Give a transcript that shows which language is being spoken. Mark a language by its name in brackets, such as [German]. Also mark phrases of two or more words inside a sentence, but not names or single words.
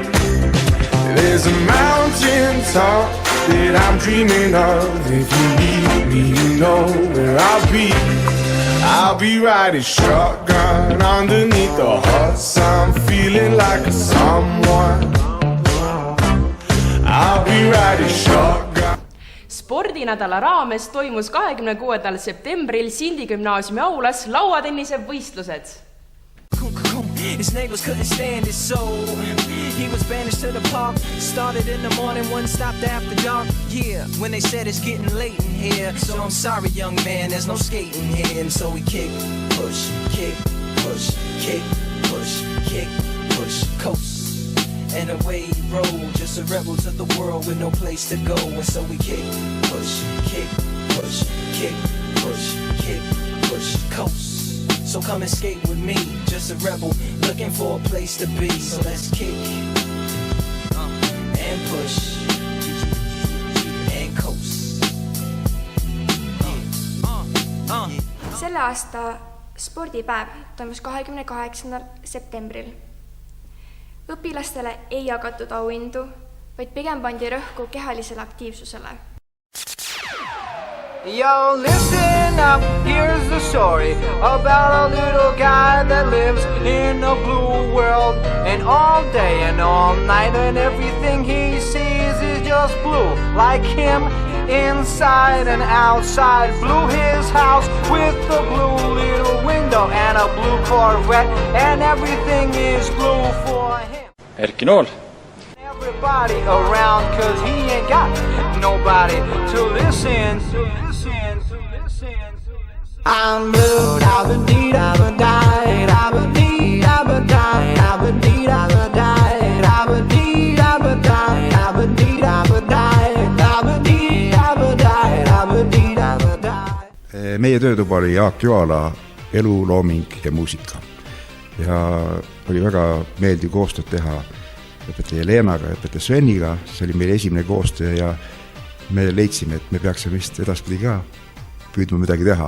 [English] There's a mountain top that I'm dreaming of. If you need me, you know where I'll be. I'll be riding shotgun underneath the hot sun, feeling like a someone. I'll be riding shotgun. [Estonian] Spordinädala raames toimus 26. septembril Cindy gümnaasiumi aulas lauatennise võistlused. [English] His neighbors couldn't stand it, so he was banished to the park. Started in the morning, one stopped after dark. Yeah, when they said it's getting late in here. So I'm sorry, young man, there's no skating here. And so we kick, push, kick, push, kick, push, kick, push, coast. And away he rolled, just a rebel to the world with no place to go. And so we kick, push, kick, push, kick, push, kick, push, coast. So come and skate with me, just a rebel looking for a place to be. So let's kick and push and coast. [Estonian] Selle aasta spordipäev toimus 28. septembril. Õpilastele ei jagatud auhindu, vaid pigem pandi rõhku kehalisele aktiivsusele. [English] Yo, listen up, here's the story about a little guy that lives in a blue world. And all day and all night and everything he sees is just blue. Like him, inside and outside. Blue his house with a blue little window and a blue Corvette. And everything is blue for him. Erki Nool, Everybody around, cause he ain't got nobody to listen. I'm blue, da-ba-dee, da-ba-die, da-ba-dee, da-ba-die, da-ba-dee, da-ba-die, da-ba-dee, da-ba-die, da-ba-dee, da-ba-die, da-ba-dee, da-ba-die, da-ba-dee, da-ba-die. [Estonian] Meie töötuba oli Jaak Joala elu, looming ja muusika. Ja oli väga meeldiv koostööd teha õpetaja Leenaga, õpetaja Sveniga. See oli meil esimene koostöö ja me leidsime, et me peaksime vist edaspidi ka püüdma midagi teha.